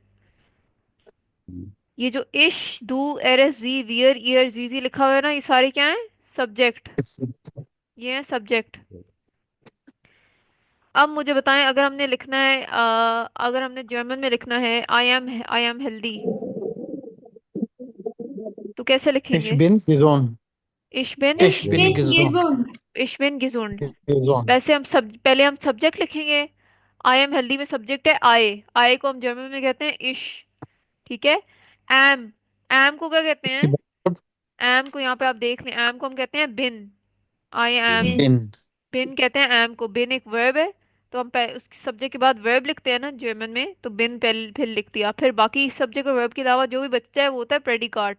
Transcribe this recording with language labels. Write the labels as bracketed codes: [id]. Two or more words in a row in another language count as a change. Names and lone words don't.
[hi] ये जो [de] ich, du, er es, sie, wir, ihr, sie [hi] लिखा हुआ है ना, ये सारे क्या हैं? सब्जेक्ट। ये है सब्जेक्ट। अब मुझे बताएं, अगर हमने लिखना है अगर हमने जर्मन में लिखना है [en] I am healthy, [hi] तो कैसे Ich लिखेंगे? [de] bin gesund. Ich bin, Ich bin Bin gesund. gesund. Ich bin gesund. Gesund. [hi] वैसे हम सब पहले हम सब्जेक्ट लिखेंगे। [en] I am healthy [hi] में सब्जेक्ट है आई को हम जर्मन में कहते हैं इश, ठीक है। एम, एम को क्या कहते हैं? एम को यहाँ पे आप देख लें, एम को हम कहते हैं बिन, [en] I am. [de] Bin. Bin. [hi] बिन कहते हैं एम को, बिन एक वर्ब है। तो हम उस सब्जेक्ट के बाद वर्ब लिखते हैं ना जर्मन में, तो बिन पहले फिर लिख दिया, फिर बाकी सब्जेक्ट और वर्ब के अलावा जो भी बचता है वो होता है प्रेडिकाट।